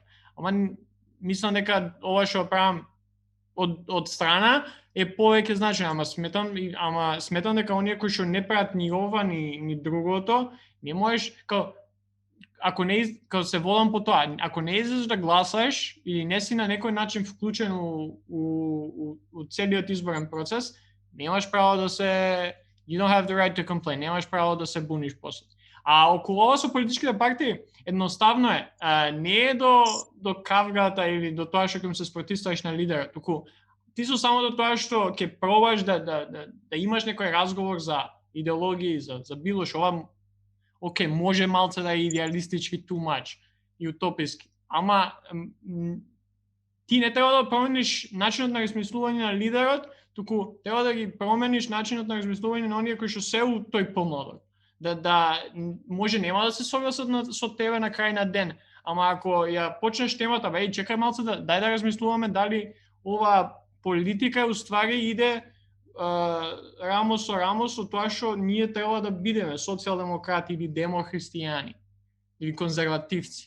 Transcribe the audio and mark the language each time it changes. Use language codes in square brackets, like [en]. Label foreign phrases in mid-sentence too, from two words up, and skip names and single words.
[mk] Ама мислам дека ова што правам од страна е повеќе значајно, ама сметам дека оние кои што не прават ни ова ни другото, не можеш ако се водам по тоа, ако не излезеш да гласаш или не си на некој начин вклучен у целиот изборен процес, немаш право да се [en] you don't have the right to complain, [mk] немаш право да се буниш после. А околу ова со политичките партии едноставно е, не е до кавгата или до тоа што ќе се спротивставиш на лидерот, туку ти со само до тоа што ќе пробаш да имаш некој разговор за идеологии, за било што ова окей, може малце да е идеалистички [en] too much [mk] и утописки. Ама ти не треба да промениш начинот на размислување на лидерот, туку треба да ги промениш начинот на размислување на оние кои што се у тој помладок. Да може нема да се согласат со тебе на крај на ден, ама ако ја почнеш темата, чекај малце дај да размислуваме дали ова политика уствари иде рамо со тоа што ние треба да бидеме социјалдемократи или демохристијани или конзервативци.